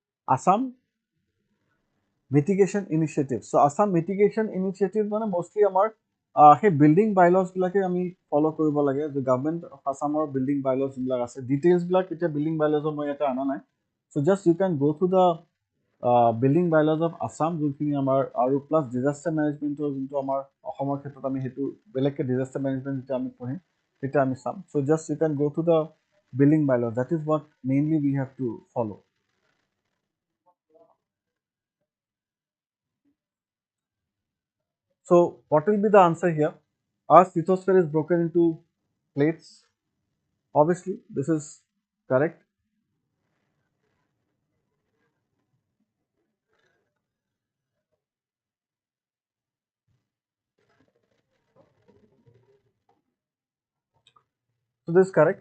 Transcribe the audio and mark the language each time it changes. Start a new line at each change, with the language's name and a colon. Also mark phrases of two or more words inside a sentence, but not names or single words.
English: Assam mitigation initiative. So Assam mitigation initiative
Assamese: মানে mostly আমাৰ সেই
English: building bylaws
Assamese: বিলাকে আমি ফলো কৰিব লাগে যে
English: Government of Assam's building bylaws
Assamese: যোনবিলাক আছে ডিটেইলছ বিলাক এতিয়া
English: building bylaws
Assamese: মই ইয়াতে অনা নাই
English: so just you can go through the building bylaws of Assam
Assamese: যোনখিনি আমাৰ আৰু
English: plus disaster management's
Assamese: যোনটো আমাৰ অসমৰ ক্ষেত্ৰত আমি সেইটো বেলেগকৈ
English: disaster management
Assamese: যেতিয়া আমি পঢ়িম তেতিয়া আমি চাম
English: so just you can go through the building bylaws that is what mainly we have to follow. So what will be the answer here? Earth's lithosphere is broken into plates. Obviously, this is correct. So this is correct.